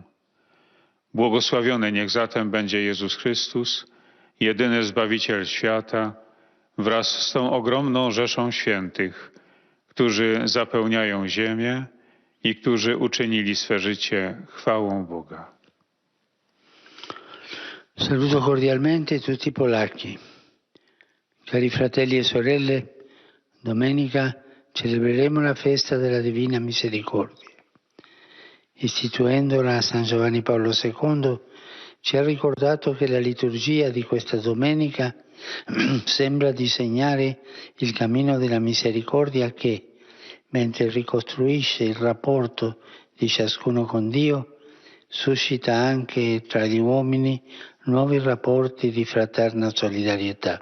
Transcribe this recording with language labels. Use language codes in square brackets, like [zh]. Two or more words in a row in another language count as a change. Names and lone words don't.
[pl] Błogosławiony niech zatem będzie Jezus Chrystus, jedyny Zbawiciel świata, wraz z tą ogromną rzeszą świętych, którzy zapełniają ziemię i którzy uczynili swe życie chwałą Boga. [it] Saluto cordialmente tutti i Polacchi. Cari fratelli e sorelle, domenica celebreremo la festa della Divina Misericordia. Istituendola San Giovanni Paolo II ci ha ricordato che la liturgia di questa domenica sembra disegnare il cammino della misericordia che, mentre ricostruisce il rapporto di ciascuno con Dio, suscita anche tra gli uomini nuovi rapporti di fraterna solidarietà.